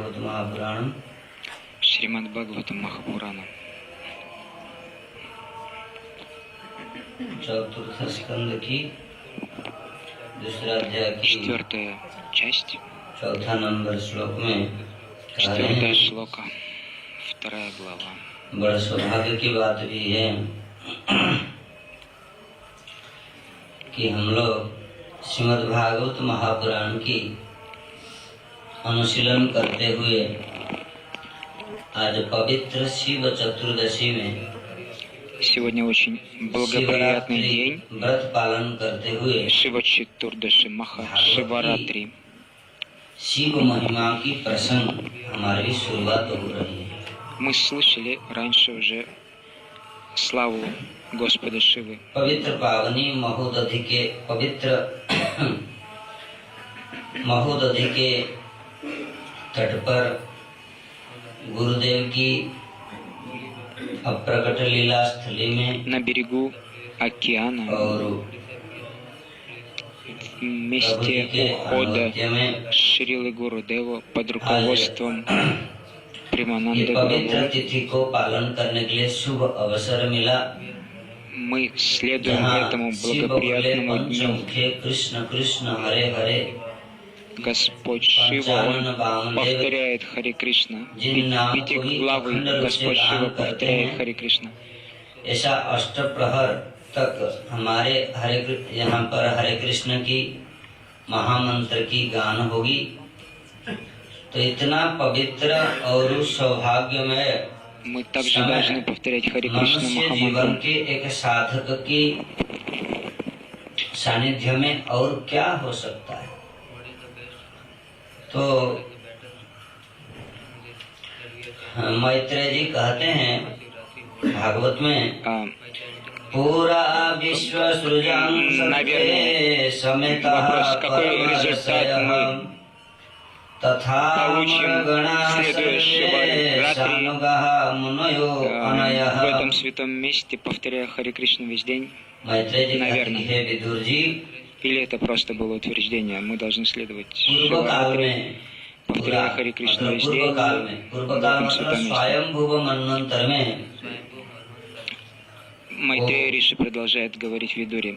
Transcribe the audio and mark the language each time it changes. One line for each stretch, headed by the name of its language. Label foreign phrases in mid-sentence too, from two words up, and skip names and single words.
Russian: Бхагаватам Махапуранам. Четвертая часть. Четвертая шлока. Вторая глава.
Hindi: बड़ा सौभाग्य की बात भी है कि हम लोग श्रीमद् भागवत महापुराण की अनुशीलन करते हुए आज पवित्र शिव चतुर्दशी में
Russian: Сегодня очень благоприятный день.
Hindi: व्रत पालन करते हुए
Russian: Шива Четурдаши Маха Шиваратри.
Hindi: शिव महिमा की प्रसंग हमारी शुरुआत हो रही है.
Russian: Мы слышали раньше уже славу Господа Шивы.
Hindi: पवित्र पावनी महोदधि के पवित्र महोदधि के तट पर गुरुदेव की अप्रकट लीला स्थली में
Russian: На берегу океана,
Hindi: और
Russian: в месте ухода Шрилы Гурудева под руководством Примананды
Hindi: पवित्र
Russian: Гуру,
Hindi: तिथि को पालन करने के लिए शुभ अवसर मिला.
Russian: мы следуем этому благоприятному дню.
Sanskrit: कृष्ण कृष्ण हरे हरे
Russian: Господь Шива, Он повторяет Харе Кришна. Пятиглавый Господь Шива повторяет Харе Кришна.
Hindi: ऐसा अष्ट प्रहर तक हमारे यहाँ पर हरे कृष्ण की महामंत्र की गान होगी. तो इतना पवित्र और सौभाग्यमय
Russian: Мы также должны повторять Харе Кришна
Hindi: मनुष्य जीवन
Russian: Махамантру.
Hindi: के एक साधक की सानिध्य में और क्या हो सकता है. तो मैत्रेय जी कहते हैं भागवत में पूरा विश्व सृजन
Sanskrit: सत्ये समेतः परमर्षयः तथा गणा सर्वे सानुगः मुनयो अनयः.
Russian: В этом святом месте, повторяя Харе Кришна весь день,
Hindi: मैत्रेय जी कहते
Russian: наверное.
Hindi: हैं विदुर जी
Russian: Или это просто было утверждение, мы должны следовать
Hindi: पूर्व काल
Russian: Шиваратри,
Hindi: में
Russian: повторяя Харе Кришна весь день,
Hindi: पूर्व काल
Russian: в
Hindi: मतलब
Russian: этом святом месте.
Hindi: स्वयंभुव मनवंतर में
Russian: Майтрея Риши продолжает говорить Видуре.